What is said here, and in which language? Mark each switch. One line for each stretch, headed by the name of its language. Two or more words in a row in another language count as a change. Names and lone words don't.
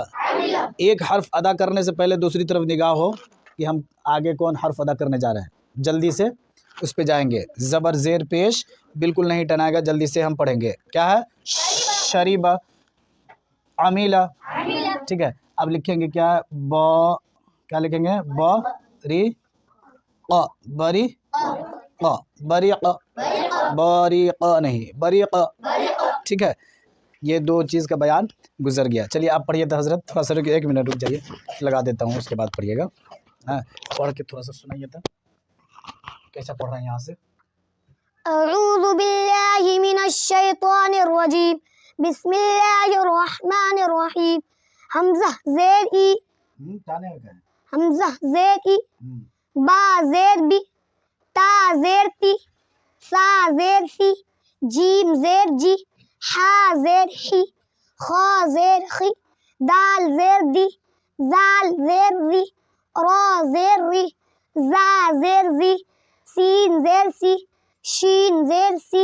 Urdu: ایک حرف ادا کرنے سے پہلے دوسری طرف نگاہ ہو کہ ہم آگے کون حرف ادا کرنے جا رہے ہیں، جلدی سے اس پہ جائیں گے. زبر زیر پیش بالکل نہیں ٹنائے گا، جلدی سے ہم پڑھیں گے. کیا ہے؟ شریبہ، عمیلا. ٹھیک ہے. اب لکھیں گے کیا؟ با، کیا لکھیں گے؟ با ری ق، بری ق، بریق، بریق نہیں، بریق. ٹھیک ہے. یہ دو چیز کا بیان گزر گیا. چلیے آپ پڑھیے تو حضرت، تھوڑا سا رکیے، ایک منٹ رک جائیے، لگا دیتا ہوں، اس کے بعد پڑھیے گا. ہاں پڑھ کے تھوڑا سا سنائیے تھا کیسا پڑھ رہے ہیں یہاں سے.
Arabic: اعوذ باللہ من الشیطان الرجیم، بسم اللہ الرحمن الرحیم.
Urdu: حمزہ زیر ای، حمزہ زیر ای، با زیر بی، تا زیر تی، سا زیر سی، جیم زیر جی، حا زیر حی، خا زیر خی، دال زیر دی، زال زیر ری، را زیر ری، زا زیر زی، سین زیر سی، شین زیر سی،